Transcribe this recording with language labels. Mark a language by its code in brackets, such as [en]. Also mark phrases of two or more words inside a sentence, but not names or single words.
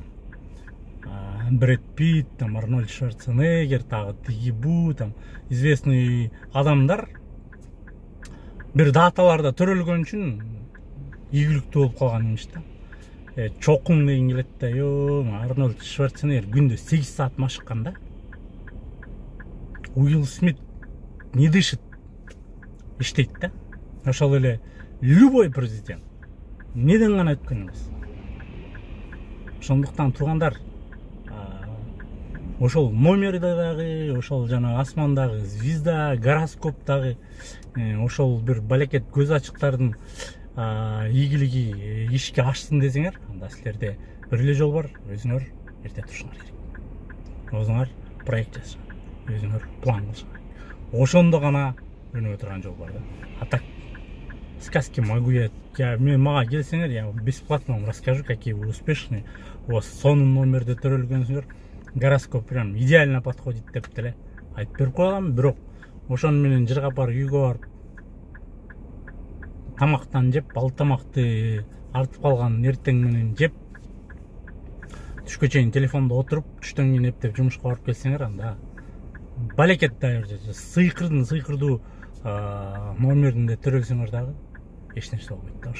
[ky] Брэд Питт, там Арнольд Шварценеггер, тагы тиги бу, там известный адамдар бир даталарда төрөлгөн үчүн ийгиликтүү болуп калган имиш да. Чокуң деген келет да, Арнольд Шварценеггер күндө 8 саат машыккан да. [ru] Уилл Смит не дышит, [ky] иштейт да. Ошол эле любой президент неден гана өткөн эмес. Ошондуктан туугандар, ошол номерде дагы, ошол жана асмандагы звезда, гороскоптагы, ошол бир балекет көз ачыктардын ийгилиги ишке ашсын десеңер, анда силерде бир эле жол бар, өзүңөр эрте турушуңар керек. Өзүңөр проект жасаңар, өзүңөр план кылсаңар. Ошондо гана өнүгө турган жол бар да. [ru] А так сказки могу я [ky] мага келсеңер, [ru] я бесплатно вам расскажу, какие вы успешные. У вас [ky] сонун номерде төрөлгөнсүңөр, [ru] гороскоп прям идеально подходит [ky] деп деле айтып берип коелам. Бирок ошону менен жыргап барып үйгө барып тамактан жеп, ал тамакты артып калган эртең менен жеп, түшкө чейин телефондо отуруп, түштөн кийин эптеп жумушка барып келсеңер, анда балекет сыйкырдуу номеринде төрөлсөңөр дагы эч нерсе болбойт да.